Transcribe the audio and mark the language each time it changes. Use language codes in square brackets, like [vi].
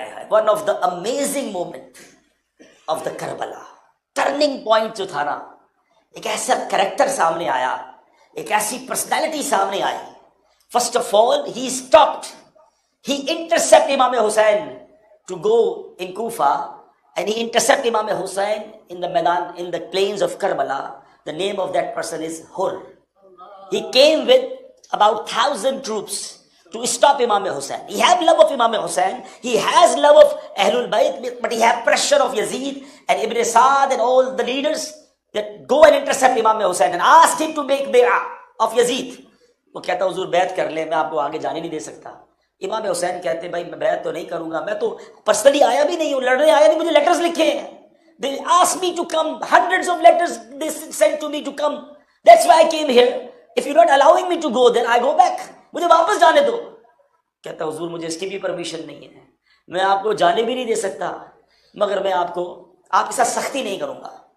[en] one of the amazing moment of the Karbala, turning point [ur] جو تھا نا، ایک ایسا کریکٹر سامنے آیا، ایک ایسی پرسنالٹی سامنے آئی۔ [en] First of all he stopped, he intercept Imam Hussain to go in Kufa, and he intercept Imam Hussain in the maidan, in the plains of Karbala. The name of that person is Hur. He came with about 1,000 troops to stop Imam Hussain. He had love of Imam Hussain. He has love of Ahlul Bayt, but he had pressure of Yazid and Ibn Sa'd and all the leaders that go and intercept Imam Hussain and ask him to make bay'ah of Yazid. [ur] وہ کہتا حضور بیعت کر لیں، میں آپ کو آگے جانے نہیں دے سکتا۔ امام حسین کہتے بھائی میں بیعت تو نہیں کروں گا، میں تو پرسنلی آیا بھی نہیں ہوں، لڑنے آیا نہیں، مجھے لیٹرز لکھے ہیں، [en] they asked me to come, hundreds of letters they sent to me to come, that's why I came here, if you're not allowing me to go then I go back, [ur] مجھے واپس جانے دو۔ کہتا حضور مجھے اس کی بھی پرمیشن نہیں ہے، میں آپ کو جانے بھی نہیں دے سکتا، مگر میں آپ کے ساتھ سختی نہیں کروں گا۔